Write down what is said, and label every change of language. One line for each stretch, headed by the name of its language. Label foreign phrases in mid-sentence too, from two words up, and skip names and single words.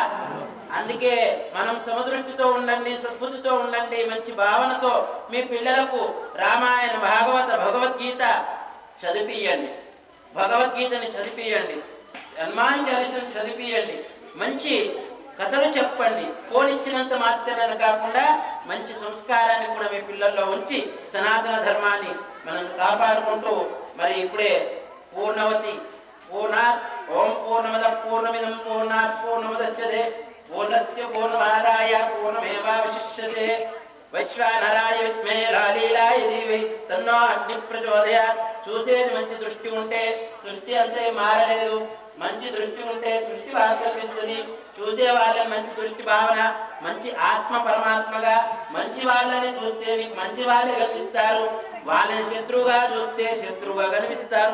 Telugu: అందుకే మనం సమదృష్టితో ఉండండి, సద్బుద్ధితో ఉండండి, మంచి భావనతో మీ పిల్లలకు రామాయణ భగవద్గీత చదివియండి, భగవద్గీతని చదివియండి, హనుమాన్ చాలీసాను చదివియండి, మంచి కథలు చెప్పండి. ఫోన్ ఇచ్చినంత మాత్రమే కాకుండా మంచి సంస్కారాన్ని కూడా మీ పిల్లల్లో ఉంచి సనాతన ధర్మాన్ని మనం కాపాడుకుంటూ మరి ఇప్పుడే
Sanskrit: పూర్ణవతి పూర్ణాత్ ఓం పూర్ణమద పూర్ణమిదం పూర్ణాత్ పూర్ణముదచ్యతే పూర్ణస్య పూర్ణమాదాయ పూర్ణమేవావశిష్యతే వైశ్వానరాయ విద్మహే రాలీలాయ ధీమహి తన్నో అగ్ని ప్రచోదయాత్.
Telugu: చూసేది మంచి దృష్టి ఉంటే దృష్టి అంతే మారలేదు, మంచి దృష్టి ఉంటే సృష్టి బాగా కనిపిస్తుంది. చూసే వాళ్ళని మంచి దృష్టి భావన, మంచి ఆత్మ పరమాత్మగా, మంచి వాళ్ళని చూస్తే మీకు మంచి వాళ్ళే కనిపిస్తారు, వాళ్ళని శత్రువుగా చూస్తే శత్రువుగా కనిపిస్తారు.